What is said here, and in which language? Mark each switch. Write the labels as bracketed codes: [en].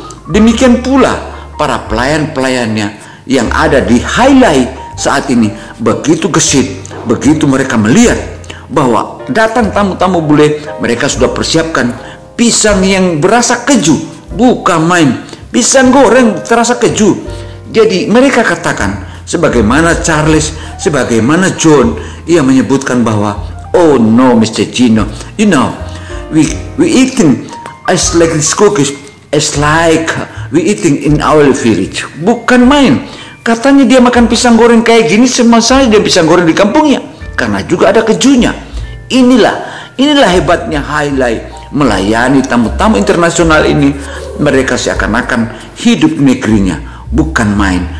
[id] Demikian pula para pelayan-pelayannya yang ada di highlight saat ini begitu gesit, begitu mereka melihat bahwa datang tamu-tamu bule, mereka sudah persiapkan pisang yang berasa keju, bukan main, pisang goreng terasa keju. Jadi mereka katakan, sebagaimana Charles, sebagaimana John, ia menyebutkan bahwa, [en] oh no Mr. Gino, you know, we eating as like this cookies, as like we eating in our village. [id] Bukan main. Katanya dia makan pisang goreng kayak gini sama saja dia pisang goreng di kampungnya, karena juga ada kejunya. Inilah hebatnya highlight melayani tamu-tamu internasional ini. Mereka seakan-akan hidup negerinya, bukan main.